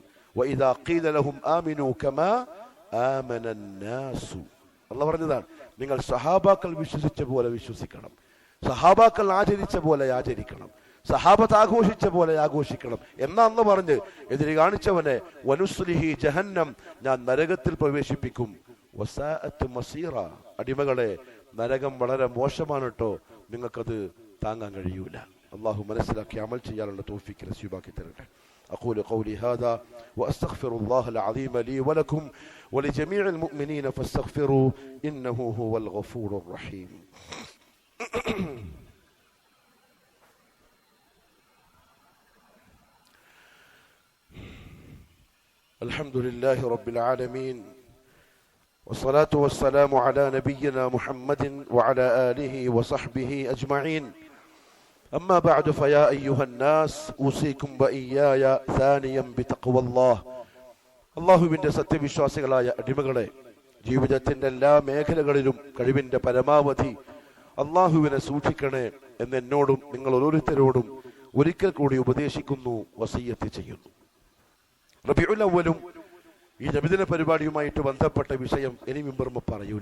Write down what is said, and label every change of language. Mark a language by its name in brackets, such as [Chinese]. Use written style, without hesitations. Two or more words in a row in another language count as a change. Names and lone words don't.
[Arabic] وإذا قيل لهم آمنوا كما آمن الناس, [Malayalam] അള്ളാഹ് പറഞ്ഞതാണ്, നിങ്ങൾ സഹാബാക്കൾ വിശ്വസിച്ച പോലെ വിശ്വസിക്കണം, സഹാബാക്കൾ ആചരിച്ച പോലെ ആചരിക്കണം, സഹാബത്ത് ആഘോഷിച്ച പോലെ ആഘോഷിക്കണം എന്നാന്ന് പറഞ്ഞ് എതിരെ കാണിച്ചവനെ [Arabic] ونصله جهنم, [Malayalam] ഞാൻ നരകത്തിൽ പ്രവേശിപ്പിക്കും. [Arabic] وساءت مصيرا, [Malayalam] അടിമകളെ നരകം വളരെ മോശമാണ് കേട്ടോ, നിങ്ങൾക്കത് താങ്ങാൻ കഴിയൂല. അള്ളാഹു മനസ്സിലാക്കി അമൽ ചെയ്യാനുള്ള തൗഫീഖ് നസീബാക്കി തരട്ടെ. [Arabic] أقول قولي هذا وأستغفر الله العظيم لي ولكم ولجميع المؤمنين فاستغفروا إنه هو الغفور الرحيم. الحمد لله رب العالمين والصلاة والسلام على نبينا محمد وعلى آله وصحبه أجمعين. أما بعد فيا أيها الناس أوصيكم وإياي ثانيا بتقوى الله. [Malayalam] അള്ളാഹുവിന്റെ സത്യവിശ്വാസികളായ അടിമകളെ, ജീവിതത്തിന്റെ എല്ലാ മേഖലകളിലും കഴിവിന്റെ പരമാവധി അള്ളാഹുവിനെ സൂക്ഷിക്കണേ എന്ന് എന്നോടും നിങ്ങൾ ഓരോരുത്തരോടും ഒരിക്കൽ കൂടി ഉപദേശിക്കുന്നു, വസിയ്യത്ത് ചെയ്യുന്നു. റബീഉൽ അവ്വലും ഈ നബിദിന പരിപാടിയുമായിട്ട് ബന്ധപ്പെട്ട വിഷയം ഇനി മിമ്പറും പറയൂല.